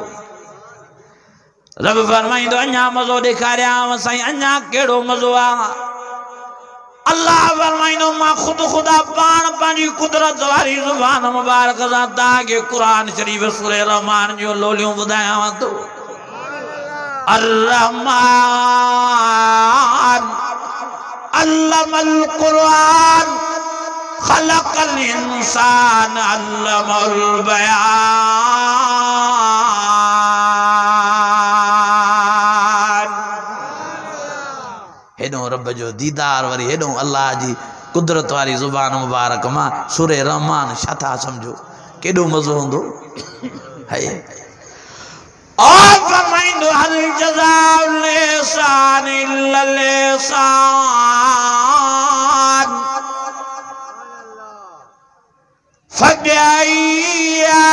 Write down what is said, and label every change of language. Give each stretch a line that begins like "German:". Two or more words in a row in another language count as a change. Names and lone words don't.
Sindhi: रब फरमाईंदो अञा मज़ो ॾेखारियां साईं, अञा कहिड़ो मज़ो आहे। अल्लाह फरमाईंदो मां ख़ुदि ख़ुदा पाण पंहिंजी कुदरत वारी ज़ुबान मुबारक सां तव्हांखे क़ुरान शरीफ़ सूरह रहमान जूं लोलियूं ॿुधायांव थो।
Arabic: الرحمن علم القرآن خلق الإنسان علمه البيان.
Sindhi: हेॾो रब जो दीदार वरी हेॾो अल्लाह जी कुदरत वारी ज़ुबान मुबारक मां सूरह रहमान छा था सम्झो केॾो मज़ो हूंदो। है और फरमाईंदो
Arabic: هل جزاء الإحسان إلا الإحسان فبأي